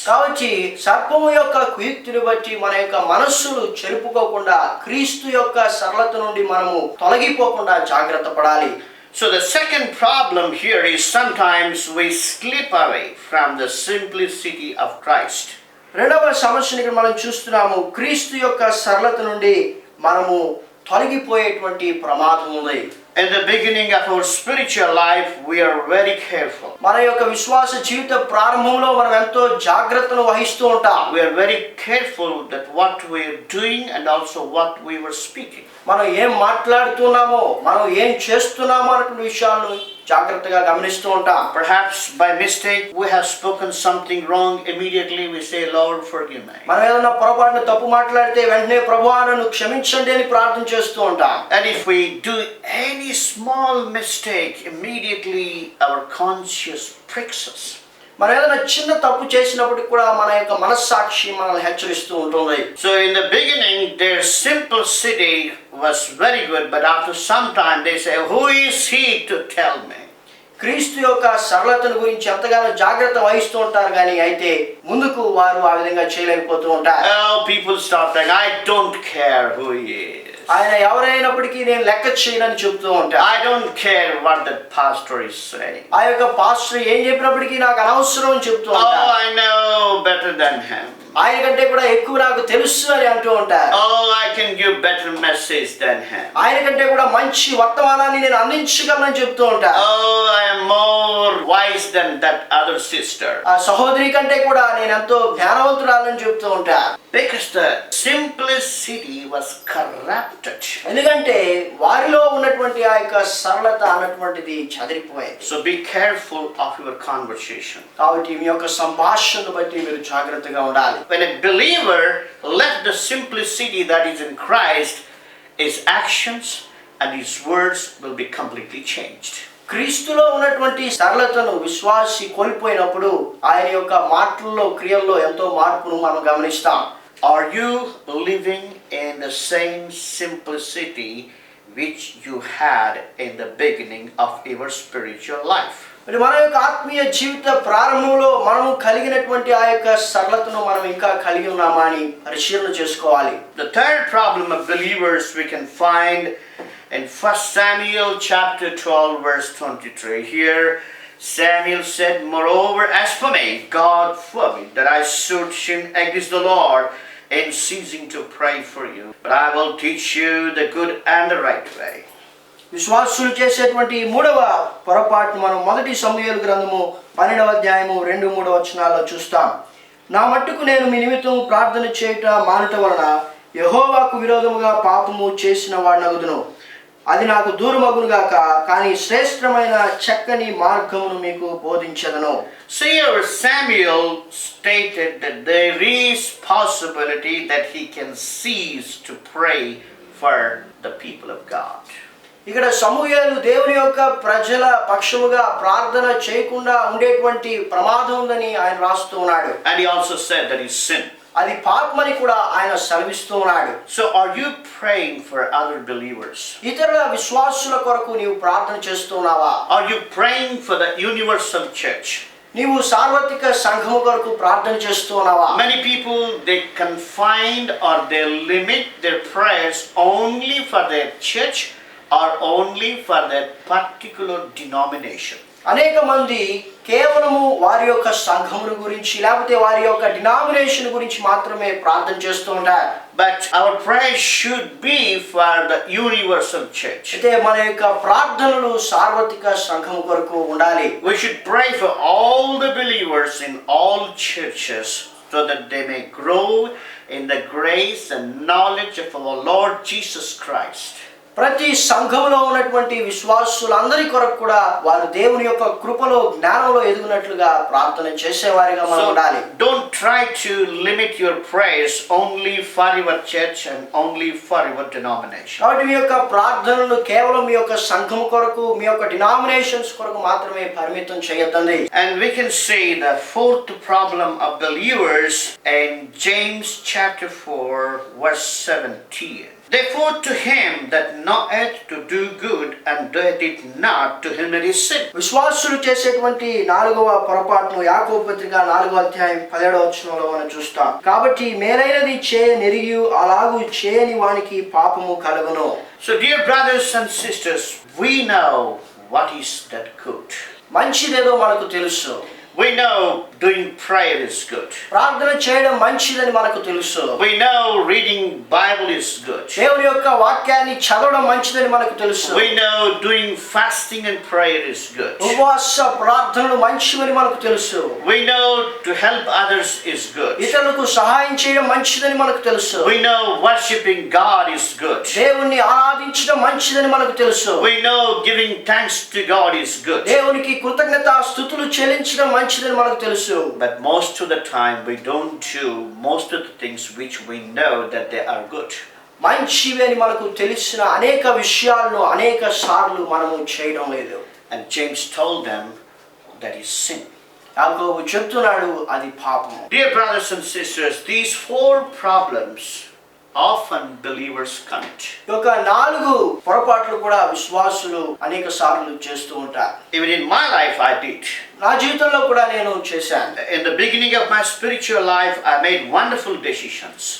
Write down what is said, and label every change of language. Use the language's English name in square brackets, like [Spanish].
[Telugu] కాబట్టి సర్పము యొక్క కుయుక్తిని బట్టి మన యొక్క మనస్సులు చెరుపుకోకుండా క్రీస్తు యొక్క సరళత నుండి మనము తొలగిపోకుండా జాగ్రత్త పడాలి. [English] So the second problem here is sometimes we slip away from the simplicity of Christ. [Telugu] రెండవ సమస్యని మనం చూస్తున్నాము. క్రీస్తు యొక్క సరళత నుండి మనము తొలగిపోయేటువంటి ప్రమాదం ఉంది. [English] In the beginning of our spiritual life, we are very careful. [Telugu] మన యొక్క విశ్వాస జీవిత ప్రారంభంలో మనం ఎంతో జాగ్రత్తను వహిస్తూ ఉంటాం. [English] We are very careful that what we are doing and also what we were speaking. [Telugu] మనం ఏం మాట్లాడుతున్నామో, మనం ఏం చేస్తున్నామో అనే విషయాలను జాగ్రత్తగా గమనిస్తూ ఉంటాం. [English] Perhaps by mistake we have spoken something wrong. Immediately we say, Lord, forgive me. [Telugu] మనం ఏదైనా పొరపాటున తప్పు మాట్లాడితే వెంటనే ప్రభువా నన్ను క్షమించండి అని ప్రార్థన చేస్తూ ఉంటాం. [English] And if we do any small mistake, immediately our conscience pricks us. [Telugu] మనం ఏదైనా చిన్న తప్పు చేసినప్పటికి కూడా మన యొక్క మనస్సాక్షి మనల్ని హెచ్చరిస్తూ ఉంటుంది. [English] So in the beginning, their simplicity was very good, but after some time they say, who is he to tell me? [Telugu] క్రీస్తు యొక్క సరళతను గురించి ఎంతగానో జాగ్రత్త వహిస్తూ ఉంటారు, కానీ అయితే ముందుకు వారు ఆ విధంగా చేయలేకపోతూ ఉంటారు. [English] Oh, people start saying, I don't care who he is. [Telugu] ఆయన ఎవరైనప్పటికీ నేను లెక్క చేయనని చెబుతూ ఉంటాను. [English] I don't care what the pastor is saying. [Telugu] ఆ యొక్క పాస్టర్ ఏం చెప్పినప్పటికీ నాకు అనవసరం అని చెప్తూ ఉంటారు. [English] Oh, I know better than him. [Telugu] ఆయన కంటే కూడా ఎక్కువ నాకు తెలుసు అని అంటూ ఉంటారు. [English] Oh, I can give better message than him. [Telugu] ఆయన కంటే కూడా మంచి వర్తమానాన్ని నేను అందించగలనని చెప్తూ ఉంటారు. [English] Oh, I am more wise than that other sister. [Telugu] ఆ సహోదరి కంటే కూడా నేను ఎంతో జ్ఞానవంతురాలని చెప్తూ ఉంటారు. [English] Because the simplicity was corrupted. [Telugu] ఎందుకంటే వారిలో ఉన్నటువంటి ఆ యొక్క సరళత అన్నటువంటిది చెదిరిపోయింది. [English] So be careful of your conversation. [Telugu] కాబట్టి మీ యొక్క సంభాషణను బట్టి మీరు జాగ్రత్తగా ఉండాలి. [English] When a believer let the simplicity that is in Christ, his actions and his words will be completely changed. [Telugu] క్రీస్తులో ఉన్నటువంటి సరళతను విశ్వాసి కోల్పోయినప్పుడు ఆయన యొక్క మాటల్లో క్రియల్లో ఎంతో మార్పును మనం గమనిస్తాం. [English] Are you living in the same simplicity which you had in the beginning of your spiritual life? [Telugu] మరి మన యొక్క ఆత్మీయ జీవిత ప్రారంభంలో మనము కలిగినటువంటి ఆ యొక్క సరళతను మనం ఇంకా కలిగి ఉన్నామా అని పరిశీలన చేసుకోవాలి. [English] The third problem of believers we can find in 1 Samuel chapter 12 verse 23. Here Samuel said, moreover, as for me, God forbid that I should sin against the Lord in ceasing to pray for you, but I will teach you the good and the right way. [Telugu] విశ్వాసులు చేసేటువంటి మూడవ పొరపాటును మనం 1 సమూయేలు గ్రంథము 12వ అధ్యాయము 2-3 వచనాల్లో చూస్తాం. నా మట్టుకు నేను మీ నిమిత్తం ప్రార్థన చేయుట మానుట వలన యెహోవాకు విరోధముగా పాపము చేసిన వాడనగుదును. అది నాకు దూరమగునుగాక, కానీ శ్రేష్టమైన చక్కని మార్గమును మీకు బోధించెదను. [English] So here Samuel stated that there is possibility that he can cease to pray for the people of God. [Telugu] ఇక్కడ సమూయేలు దేవుని యొక్క ప్రజల పక్షముగా ప్రార్థన చేయకుండా ఉండేటువంటి ప్రమాదం ఉందని ఆయన రాస్తూ ఉన్నాడు. [English] And he also said that he sinned. [Telugu] అది పాపమని కూడా ఆయన సెలవిస్తూ ఉన్నాడు. [English] So are you praying for other believers? [Telugu] ఇతరుల విశ్వాసుల కొరకు నీవు ప్రార్థన చేస్తున్నావా? [English] Are you praying for the universal church? [Telugu] నీవు సార్వత్రిక సంఘము కొరకు ప్రార్థన చేస్తున్నావా? [English] Many people, they confined or they limit their prayers only for their church or only for their particular denomination. [Telugu] అనేక మంది కేవలము వారి యొక్క సంఘమును గురించి లేకపోతే వారి యొక్క డినామినేషన్ గురించి మాత్రమే ప్రార్థన చేస్తూ ఉంటారు. [English] But our prayer should be for the universal church. [Telugu] అయితే మన యొక్క ప్రార్థనలు సార్వత్రిక సంఘము కొరకు ఉండాలి. [English] We should pray for all the believers in all churches so that they may grow in the grace and knowledge of our Lord Jesus Christ. [Telugu] ప్రతి సంఘములో ఉన్నటువంటి విశ్వాసులందరి కొరకు కూడా వారు దేవుని యొక్క కృపలో జ్ఞానంలో ఎదుగునట్లుగా ప్రార్థన చేసేవారిగా మనం ఉండాలి. [English] Don't try to limit your prayers only for your church and only for your denomination. [Telugu] కాబట్టి మీ యొక్క ప్రార్థనలు కేవలం మీ యొక్క సంఘము కొరకు మీ యొక్క డినామినేషన్స్ కొరకు మాత్రమే పరిమితం చేయొద్దండి. [English] And we can see the fourth problem of believers in James chapter 4 verse 17. Therefore to him that knoweth to do good and doeth it not, to him it is sin. [Telugu] విశ్వాసులు చేసేటువంటి 4వ పొరపాటును యాకోబు పత్రిక 4వ అధ్యాయం 17వ వచనంలో మనం చూస్తాం. కాబట్టి మేలైనది చేయనెరిగి అలాగు చేయని వానికి పాపము కలుగును. [English] So dear brothers and sisters, we know what is that good. [Telugu] మంచిదేదో మనకు తెలుసు. [English] We know doing prayer is good. [Telugu] ప్రార్థన చేయడం మంచిదని మనకు తెలుసు. [English] We know reading Bible is good. [Telugu] దేవుని యొక్క వాక్యాన్ని చదవడం మంచిదని మనకు తెలుసు. [English] We know doing fasting and prayer is good. [Telugu] ఉపవాస ప్రార్థనలు మంచివని మనకు తెలుసు. [English] We know to help others is good. [Telugu] ఇతరులకు సహాయం చేయడం మంచిదని మనకు తెలుసు. [English] We know worshiping God is good. [Telugu] దేవుణ్ణి ఆరాధించడం మంచిదని మనకు తెలుసు. [English] We know giving thanks to God is good. [Telugu] దేవునికి కృతజ్ఞతాస్తుతులు చెల్లించడం మంచిదని మనకు తెలుసు. [English] But most of the time we don't do most of the things which we know that they are good. [Telugu] మంచివి అని మనకు తెలిసిన అనేక విషయాలను అనేక సార్లు మనము చేయడం లేదు. [English] And James told them that is sin. [Telugu] యాకోబు చెప్తున్నాడు అది పాపం. [English] Dear brothers and sisters, these 4 problems often believers commit. [Telugu] ఈ యొక్క 4 పొరపాట్లు కూడా విశ్వాసులు అనేక సార్లు చేస్తూ ఉంటారు. [English] Even in my life I did. [Telugu] నా జీవితంలో కూడా నేను చేశాను. [English] In the beginning of my spiritual life I made wonderful decisions.